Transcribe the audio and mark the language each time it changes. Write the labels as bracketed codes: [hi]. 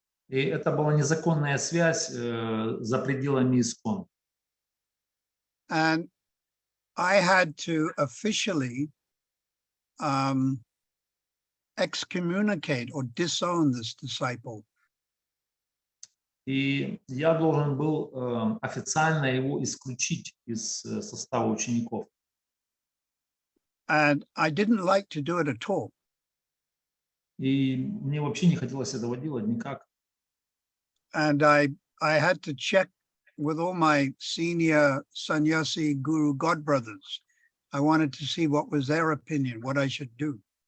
[ru] И это была незаконная связь за пределами ИСККОН. [en] And I had to officially excommunicate or disown this disciple. [ru] И я должен был официально его исключить из состава учеников. [en] And I didn't like to do it at all. [ru] И мне вообще не хотелось этого делать никак. [en] And I had to check with all my senior sannyasi guru godbrothers. I wanted to see what was their opinion, what I should do.